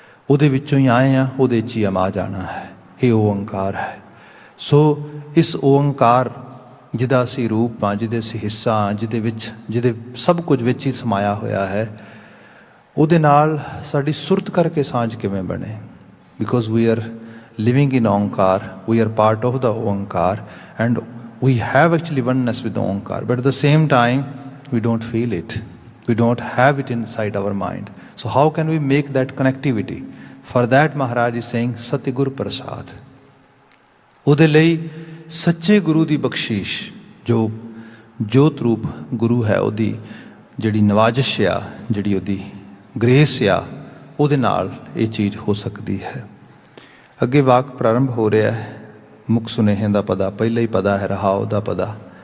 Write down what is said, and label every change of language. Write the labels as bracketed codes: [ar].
[pa] ਉਹਦੇ ਵਿੱਚੋਂ ਹੀ ਆਏ ਹਾਂ, ਉਹਦੇ 'ਚ ਹੀ ਅਮਾ ਜਾਣਾ ਹੈ। ਇਹ ਓਂਕਾਰ ਹੈ। ਸੋ ਇਸ ਓਂਕਾਰ ਜਿਹਦਾ ਅਸੀਂ ਰੂਪ ਹਾਂ, ਜਿਹਦੇ ਅਸੀਂ ਹਿੱਸਾ ਹਾਂ, ਜਿਹਦੇ ਸਭ ਕੁਝ ਵਿੱਚ ਹੀ ਸਮਾਇਆ ਹੋਇਆ ਹੈ, ਉਹਦੇ ਨਾਲ ਸਾਡੀ ਸੁਰਤ ਕਰਕੇ ਸਾਂਝ ਕਿਵੇਂ ਬਣੇ? [en] Because we are living in Onkar, we are part of the Onkar, and we have actually oneness with the Onkar, but at the same time we don't feel it, we don't have it inside our mind. So how can we make that connectivity? For that Maharaj is saying Satyagur Prasad. [pa] ਉਹਦੇ ਲਈ ਸੱਚੇ ਗੁਰੂ ਦੀ ਬਖਸ਼ਿਸ਼, ਜੋ ਜੋਤ ਰੂਪ ਗੁਰੂ ਹੈ, ਉਹਦੀ ਜਿਹੜੀ ਨਵਾਜ਼ਿਸ਼ ਆ, ਜਿਹੜੀ ਉਹਦੀ ਗ੍ਰੇਸ ਆ, ਉਹਦੇ ਨਾਲ ਇਹ ਚੀਜ਼ ਹੋ ਸਕਦੀ ਹੈ। ਅੱਗੇ ਵਾਕ ਪ੍ਰਾਰੰਭ ਹੋ ਰਿਹਾ ਹੈ। ਮੁੱਖ ਸੁਨੇਹੇ ਦਾ ਪਦਾ ਪਹਿਲਾਂ ਹੀ ਪਦਾ ਹੈ, ਰਹਾਉ ਦਾ ਪਦਾ।